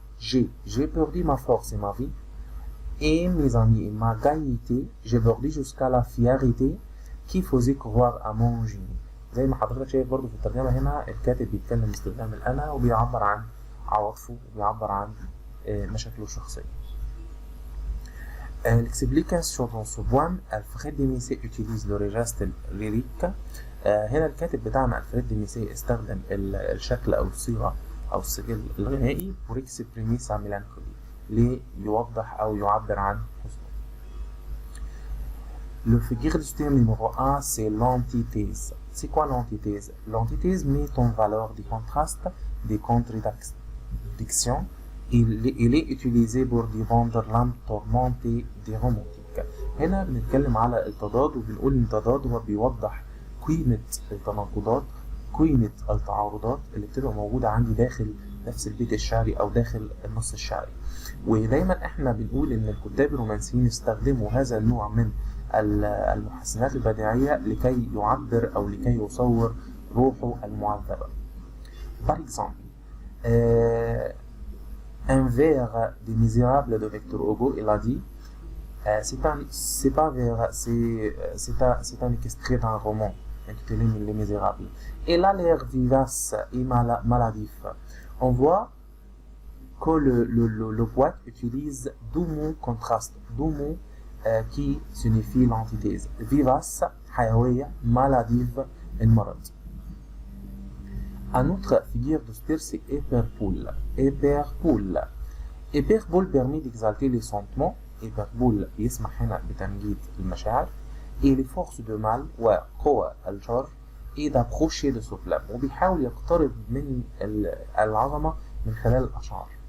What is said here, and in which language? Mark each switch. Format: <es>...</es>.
<fr>J'ai perdu ma force et ma vie et mes amis et ma gaieté, j'ai perdu jusqu'à la fierté qui faisait croire à mon génie.</fr> <ar>زي ما حضرتك شايف برضو في الترجمة هنا الكاتب بيتكلم باستخدام الأنا وبيعبر عن عواطفه وبيعبر عن مشاكله الشخصية.</ar> <fr>L'explication dans ce poème, Alfred de Musset utilise le registre lyrique.</fr> <ar>هنا الكاتب بتاعنا ألفريد دي ميسي استخدم الشكل أو الصيغة أو السجل الغنائي</ar> <fr>pour exprimer sa mélancolie</fr> <ar>ليوضح أو يعبر عن حزنه.</ar> <fr>Le figure du style numéro 1, c'est l'antithèse. C'est quoi l'antithèse? L'antithèse met en valeur des contrastes, des contradictions. Il est utilisé pour défendre l'âme tourmentée des romantiques.</fr> <ar>هنا بنتكلم على التضاد وبنقول إن التضاد هو بيوضح قيمة التناقضات، قيمة التعارضات اللي بتبقى موجودة عندي داخل نفس البيت الشعري أو داخل النص الشعري. ودايما احنا بنقول إن الكتاب الرومانسيين استخدموا هذا النوع من المحسنات البديعية لكي يعبر أو لكي يصور روحه المعذبة.</ar> <fr>Par exemple, un vers des Misérables de Victor Hugo, il a dit c'est un extrait d'un roman. intitulé Les Misérables. Il a l'air vivace et maladif. On voit que le poète utilise deux mots contrastes, deux mots qui signifient l'antithèse. Vivace, حيوية, maladif, المرض. Un autre figure de style, c'est hyperboule. Hyperboule. Hyperboule permet d'exalter les sentiments.</fr> <ar>hyperboule يسمح هنا بتمجيد المشاعر.</ar> <fr>Et les forces de mal</fr> <ar>وقوى الشر</ar> <fr>et d'approcher de ce flamme.</fr> <ar>وبيحاول يقترب من العظمة من خلال الأشعار.</ar>